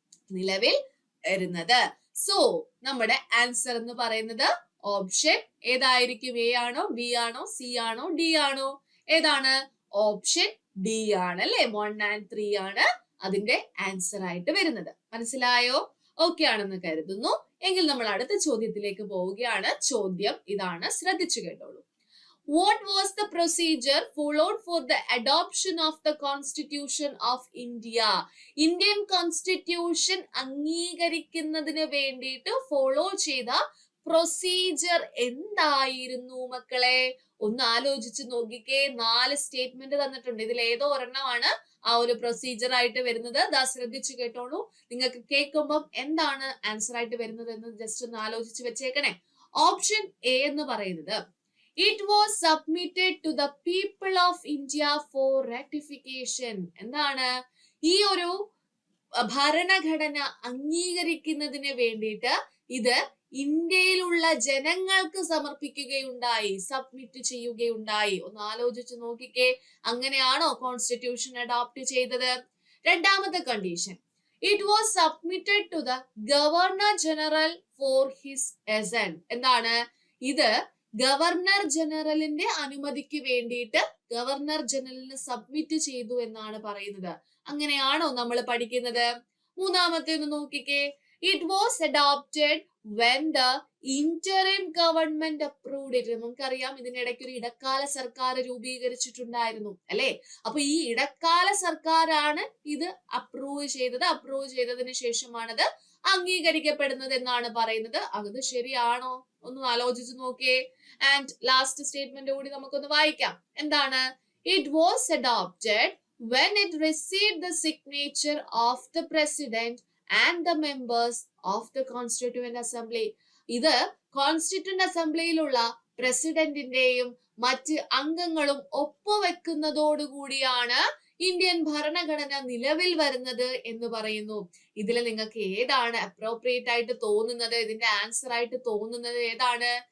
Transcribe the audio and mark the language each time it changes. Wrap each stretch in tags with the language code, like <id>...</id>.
<ml>നിലവിൽ വരുന്നത്. സോ നമ്മുടെ ആൻസർ എന്ന് പറയുന്നത് ഓപ്ഷൻ ഏതായിരിക്കും? എ ആണോ, ബി ആണോ, സി ആണോ, ഡി ആണോ? ഏതാണ്? ഓപ്ഷൻ ഡി ആണ് അല്ലെ. 1 and 3 ആണ് അതിന്റെ ആൻസർ ആയിട്ട് വരുന്നത്. മനസ്സിലായോ? ഓക്കെ ആണെന്ന് കരുതുന്നു. എങ്കിൽ നമ്മൾ അടുത്ത ചോദ്യത്തിലേക്ക് പോവുകയാണ്. ചോദ്യം ഇതാണ്, ശ്രദ്ധിച്ചു കേട്ടോളൂ.</ml> <en>What was the procedure followed for the adoption of the Constitution of India?</en> <ml>Indian Constitution അംഗീകരിക്കുന്നതിന് വേണ്ടിയിട്ട് ഫോളോ ചെയ്ത പ്രൊസീജിയർ എന്തായിരുന്നു മക്കളെ? ഒന്ന് ആലോചിച്ച് നോക്കിക്കേ. 4 സ്റ്റേറ്റ്മെന്റ് തന്നിട്ടുണ്ട്. ഇതിൽ ഏതോ ഒരെണ്ണമാണ് ആ ഒരു പ്രൊസീജിയർ ആയിട്ട് വരുന്നത്. ദാ ശ്രദ്ധിച്ചു കേട്ടോളൂ. നിങ്ങൾക്ക് കേൾക്കുമ്പോൾ എന്താണ് ആൻസർ ആയിട്ട് വരുന്നത് എന്ന് ജസ്റ്റ് ഒന്ന് ആലോചിച്ച് വെച്ചേക്കണേ. ഓപ്ഷൻ എ എന്ന് പറയുന്നത്</ml> <en>it was submitted to the people of India for ratification.</en> <ml>എന്താണ്? ഈ ഒരു ഭരണഘടന അംഗീകരിക്കുന്നതിന് വേണ്ടിയിട്ട് ഇത് ഇന്ത്യയിലുള്ള ജനങ്ങൾക്ക് സമർപ്പിക്കുകയുണ്ടായി, സബ്മിറ്റ് ചെയ്യുകയുണ്ടായി. ഒന്ന് ആലോചിച്ച് നോക്കിക്കേ, അങ്ങനെയാണോ കോൺസ്റ്റിറ്റ്യൂഷൻ അഡോപ്റ്റ് ചെയ്തത്? രണ്ടാമത്തെ condition,</ml> <en>It was submitted to the Governor General for his assent.</en> <ml>എന്താണ് ഇത്? ഗവർണർ ജനറലിന്റെ അനുമതിക്ക് വേണ്ടിയിട്ട് ഗവർണർ ജനറലിന് സബ്മിറ്റ് ചെയ്തു എന്നാണ് പറയുന്നത്. അങ്ങനെയാണോ നമ്മൾ പഠിക്കുന്നത്? മൂന്നാമത്തേത് നോക്കിക്കേ.</ml> <en>It was adopted when the interim government approved it.</en> <ml>നമുക്കറിയാം ഇതിനിടയ്ക്ക് ഒരു ഇടക്കാല സർക്കാർ രൂപീകരിച്ചിട്ടുണ്ടായിരുന്നു അല്ലെ? അപ്പൊ ഈ ഇടക്കാല സർക്കാരാണ് ഇത് അപ്രൂവ് ചെയ്തതിന് ശേഷമാണത് അംഗീകരിക്കപ്പെടുന്നത് എന്നാണ് പറയുന്നത്. അത് ശരിയാണോ? ഒന്ന് ആലോചിച്ച് നോക്കിയേ. ആൻഡ് ലാസ്റ്റ് സ്റ്റേറ്റ്മെന്റ് കൂടി നമുക്കൊന്ന് വായിക്കാം. എന്താണ്?</ml> <en>It was adopted when it received the signature of the president and the members of the constituent assembly.</en> <ml>ഇത് കോൺസ്റ്റിറ്റ്യൂന്റ് അസംബ്ലിയിലുള്ള പ്രസിഡന്റിന്റെയും മറ്റ് അംഗങ്ങളും ഒപ്പുവെക്കുന്നതോടുകൂടിയാണ് ഇന്ത്യൻ ഭരണഘടന നിലവിൽ വരുന്നത് എന്ന് പറയുന്നു. ഇതിൽ നിങ്ങൾക്ക് ഏതാണ് അപ്രോപ്രിയേറ്റ് ആയിട്ട് തോന്നുന്നത്? ഇതിന്റെ ആൻസർ ആയിട്ട് തോന്നുന്നത് ഏതാണ്?</ml>